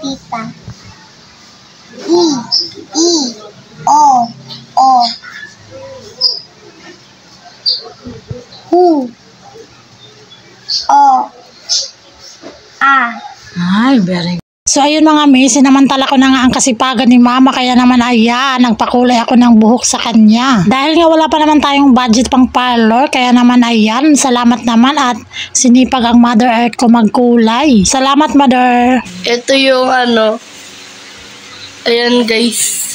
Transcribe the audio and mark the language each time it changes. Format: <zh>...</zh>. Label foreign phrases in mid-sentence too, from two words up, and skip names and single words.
<en>pa. I, O, Hu, O, A. Ay, very good.</en> <tl>So, ayun mga mi, sinamantala ko na nga ang kasipagan ni mama, kaya naman ayan, nagpakulay ako ng buhok sa kanya. Dahil nga wala pa naman tayong budget pang parlor, kaya naman ayan, salamat naman at sinipag ang</tl> <en>Mother Earth</en> <tl>ko magkulay. Salamat, Mother. Ito yung ayan guys.</tl>